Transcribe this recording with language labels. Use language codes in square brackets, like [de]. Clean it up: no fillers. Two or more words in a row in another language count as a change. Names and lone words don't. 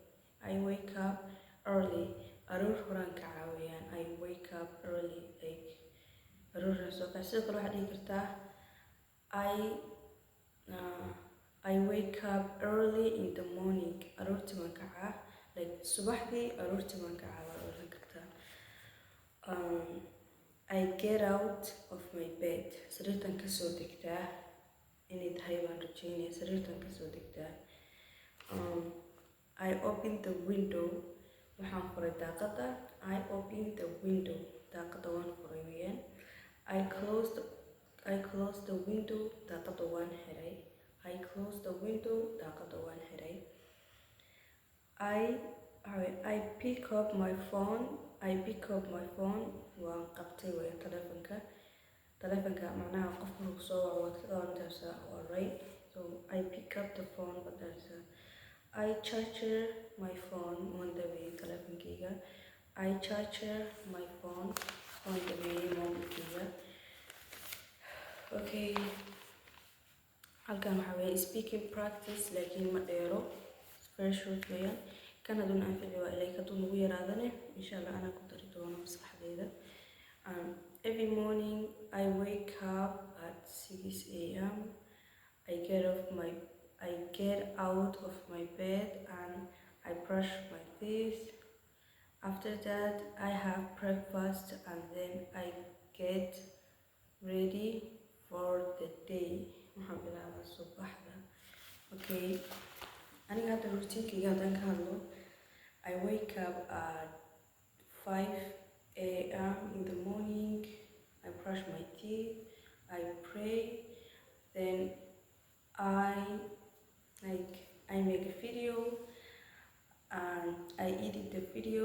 [so] Aroor horaan kacaa weeyaan. [en] I wake up early, like [so] arooraan soo kaca. Sidoo kale waxaad dhihi kartaa [en] I wake up early in the morning. [so] Aroortii waan kacaa. like subaxdii aroortii baan kacaa waa oran kartaa. [en] I get out of my bed, [so] sariirtan kasoo degtaa, inay tahay baan rajeynaya, sariirtan kasoo degtaa. [en] I open the window, [so] waxaan furay daaqada. [en] I open the window, [so] daaqada waan furay weeyaan. [en] I close the window, [so] daaqada waan xiray. [en] I close the window, [so] daaqada waan xiray. [en] I pick up my phone. I pick up my phone, [so] waan qabtay weeyaan telefonka. Telefonka macnaha qofka markuu soo waco waad ka qabanaysaa, [en] alright. So I pick up the phone, but that's I charge my phone on the way, telefonkeyga. I charge my phone on the way, mobilkeyga. [so] Okay, halkan waxaa weeye [en] speaking practice, [so] laakiin ma dheero, [en] very short weeyaan. [so] kan haduu anfici waa ilaa kaduu nagu yaraadane [ar] إن شاء الله [so] anaa ku dari doono maskaxdeyda. [en] Every morning I wake up at 6 a.m. I get out of my bed and I brush my teeth. After that I have breakfast and then I get ready for the day. [so] Waxaan bilaabaa subaxda. Okay, aniga hadda routinkeyga haddaan ka hadlo, [en] I wake up at 5 a.m. in the morning. I brush my teeth, I pray, then I make a video and I edit the video.